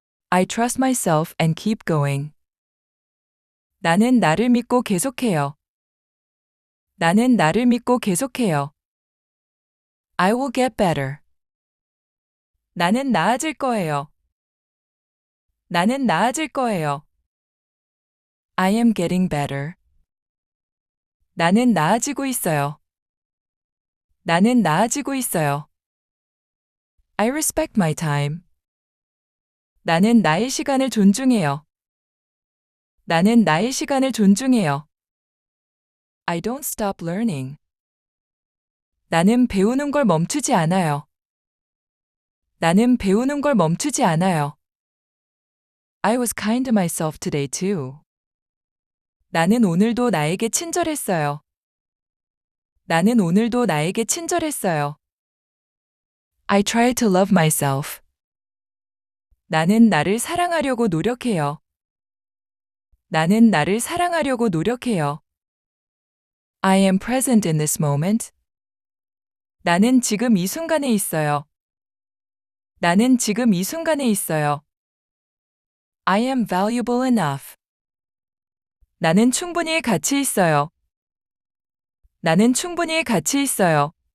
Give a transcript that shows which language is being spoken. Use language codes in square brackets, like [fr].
[en] I trust myself and keep going. [ko] 나는 나를 믿고 계속해요. 나는 나를 믿고 계속해요. [en] I will get better. [ko] 나는 나아질 거예요. 나는 나아질 거예요. [en] I am getting better. [ko] 나는 나아지고 있어요. 나는 나아지고 있어요. [en] I respect my time. [ko] 나는 나의 시간을 존중해요. 나는 나의 시간을 존중해요. [en] I don't stop learning. [ko] 나는 배우는 걸 멈추지 않아요. 나는 배우는 걸 멈추지 않아요. [en] I was kind to myself today too. [ko] 나는 오늘도 나에게 친절했어요. 나는 오늘도 나에게 친절했어요. [en] I try to love myself. [ko] 나는 나를 사랑하려고 노력해요. 나는 나를 사랑하려고 노력해요. [en] I am present in this moment. [ko] 나는 지금 이 순간에 있어요. 나는 지금 이 순간에 있어요. [en] I am valuable enough. [ko] 나는 충분히 가치 있어요. 나는 충분히 가치 있어요.